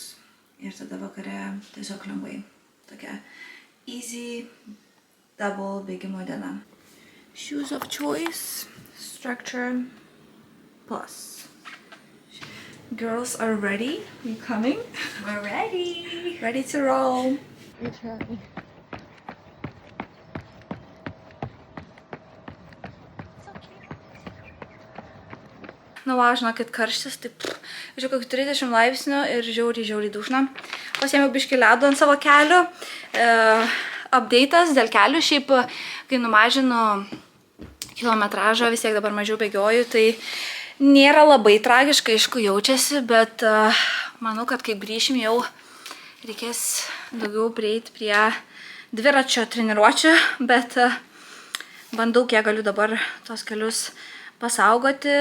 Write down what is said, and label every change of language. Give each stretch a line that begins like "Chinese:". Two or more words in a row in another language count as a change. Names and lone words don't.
Lithuanian: Ir tada vakare tiesiog lengvai. Tokia
English: easy double
Lithuanian: bėgimo diena.
English: Shoes of choice, Structure Plus. Girls are ready. We coming? We're ready. Ready to roll. We try.
Lithuanian: Nu, va, žinokit, karštis, taip, žiūrėjau, kokių 30 laipsnių ir žiauriai dušna. Pasiėmiau biškį ledo ant savo kelių. Update'as dėl kelių, šiaip, kai numažinu kilometražą, vis tiek dabar mažiau bėgioju, tai nėra labai tragiškai, aišku, jaučiasi, bet manau, kad kaip grįšim jau reikės daugiau prieiti prie dviračio treniruočių, bet bandau, kiek galiu dabar tos kelius pasaugoti.